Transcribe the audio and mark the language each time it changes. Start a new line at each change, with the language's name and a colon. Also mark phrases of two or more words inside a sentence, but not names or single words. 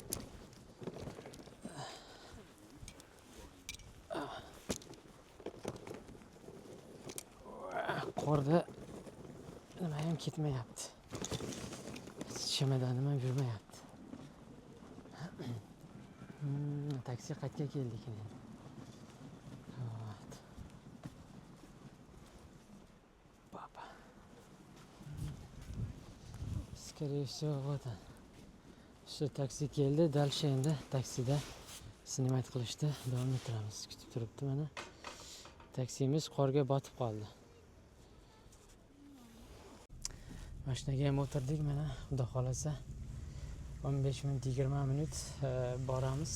Uzbek: Qorda nima ham ketmayapti. Chemodanim ham yurmayapti. Taksi qayerga keldik endi. Papa.
Russian: Скорее всего, вот он.
Uzbek: Shu taksi keldi, dalsha endi taksida snimat qilishdi. Davom ettiramiz. Kutib turibdi mana. Taksimiz qorga botib qoldi. Mashinaga ham o'tirdik mana, xudo xolasa 15 minut 20 minut boramiz.